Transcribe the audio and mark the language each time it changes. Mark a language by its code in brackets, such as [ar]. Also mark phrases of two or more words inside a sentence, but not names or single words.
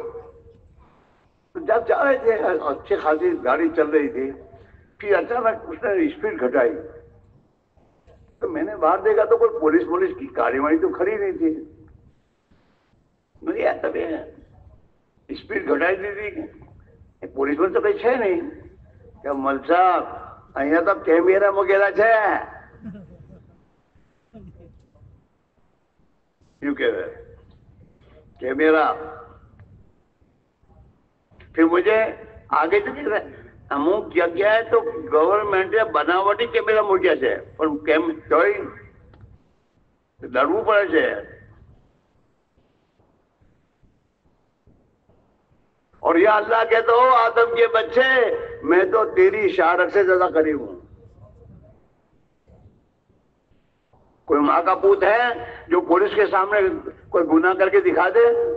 [ur] تو جب جا رہے تھے اچھی خاصی گاڑی چل رہی تھی، پھر اچانک اس نے اسپیڈ گھٹائی. تو میں نے باہر دیکھا تو کوئی پولیس کی گاڑی واڑی تو کھڑی نہیں تھی. مجھے یاد تب اسپیڈ گھٹائی دی تھی، پولیس میں تو کچھ ہے نہیں. کہ مل صاحب [gu] અહીંયા તો કેમેરા મૂકેલા છે [ur] یوں کہہ رہے کیمرا. پھر مجھے آگے سے کہہ رہے [gu] અમુક જગ્યાએ તો ગવર્મેન્ટે બનાવટી કેમેરા મૂક્યા છે, પણ કેમ તોય ડરવું પડે છે. [ur] اور یا اللہ کہتا ہو آدم کے بچے میں تو تیری اشارت سے زیادہ قریب ہوں. کوئی ماں کا پوت ہے جو پولیس کے سامنے کوئی گناہ کر کے دکھا دے؟